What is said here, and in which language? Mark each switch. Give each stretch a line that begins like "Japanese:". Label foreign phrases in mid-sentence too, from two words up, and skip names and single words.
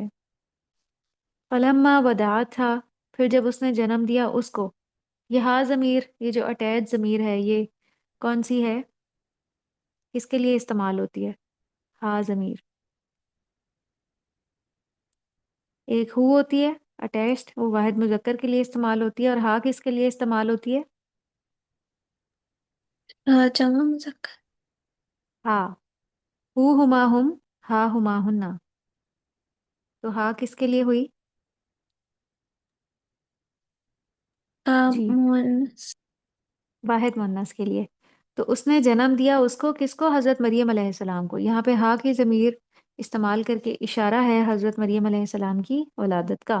Arabic: فلما وداعت تھا،
Urdu: پھر جب اس نے جنم دیا اس کو، یہ ہا ضمیر، یہ جو اٹیچ ضمیر ہے، یہ کون سی ہے، کس کے لیے استعمال ہوتی ہے؟ ہا ضمیر ایک ہو ہوتی ہے اٹیچڈ، وہ واحد مذکر کے لیے استعمال ہوتی ہے، اور ہا کس کے لیے استعمال ہوتی ہے؟ جمع مذکر.
Arabic: ها، هو هما هم، ها هما هنّ.
Urdu: تو ہا کس کے لیے ہوئی؟ جی, मुअन्नस। واحد مونث کے لیے. تو اس نے جنم دیا اس کو، کس کو؟ حضرت مریم علیہ السلام کو. یہاں پہ ہا کی ضمیر استعمال کر کے اشارہ ہے حضرت مریم علیہ السلام کی ولادت کا.